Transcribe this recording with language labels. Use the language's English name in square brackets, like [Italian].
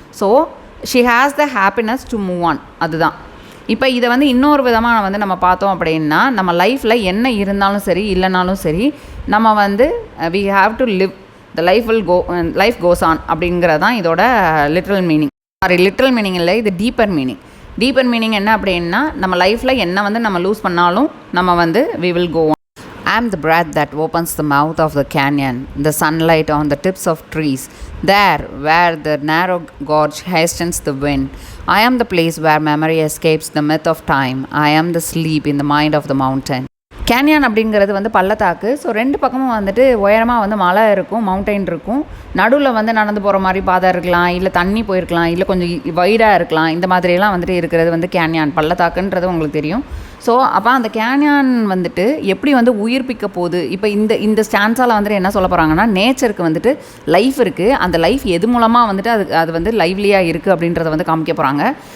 [English] So she has the happiness to move on. [Tamil] அதுதான். இப்போ இதை வந்து இன்னொரு விதமாக வந்து நம்ம பார்த்தோம் அப்படின்னா, நம்ம லைஃப்பில் என்ன இருந்தாலும் சரி இல்லைனாலும் சரி, நம்ம வந்து [English] we have to live, the life goes on [Tamil] அப்படிங்கிறது தான் இதோட லிட்ரல் மீனிங். லிட்ரல் மீனிங் இல்லை, இது டீப்பர் மீனிங். டீப்பர் மீனிங் என்ன அப்படின்னா, நம்ம லைஃப்பில் என்ன வந்து நம்ம லூஸ் பண்ணாலும் நம்ம வந்து [English] We will go on. I am the breath that opens the mouth of the canyon, the sunlight on the tips of trees, there where the narrow gorge hastens the wind. I am the place where memory escapes the myth of time. I am the sleep in the mind of the mountain. [Tamil] Canyon அப்படிங்கிறது வந்து பள்ளத்தாக்கு. So ரெண்டு பக்கமும் வந்துட்டு உயரமாக வந்து மலை இருக்கும், மவுண்டைன் இருக்கும். நடுவில் வந்து நடந்து போகிற மாதிரி பாதை இருக்கலாம், இல்லை தண்ணி போயிருக்கலாம், இல்லை கொஞ்சம் வைடாக இருக்கலாம். இந்த மாதிரியெல்லாம் வந்துட்டு இருக்கிறது வந்து கேன்யான் பள்ளத்தாக்குன்றது உங்களுக்கு தெரியும். ஸோ அப்போ அந்த கேன்யான் வந்துட்டு எப்படி வந்து உயிர்ப்பிக்க போகுது, இப்போ இந்த ஸ்டான்ஸால் வந்துட்டு என்ன சொல்ல போகிறாங்கன்னா, நேச்சருக்கு வந்துட்டு லைஃப் இருக்குது, அந்த லைஃப் எது மூலமாக வந்துட்டு அது வந்து லைவ்லியாக இருக்குது அப்படின்றத வந்து காமிக்க போகிறாங்க.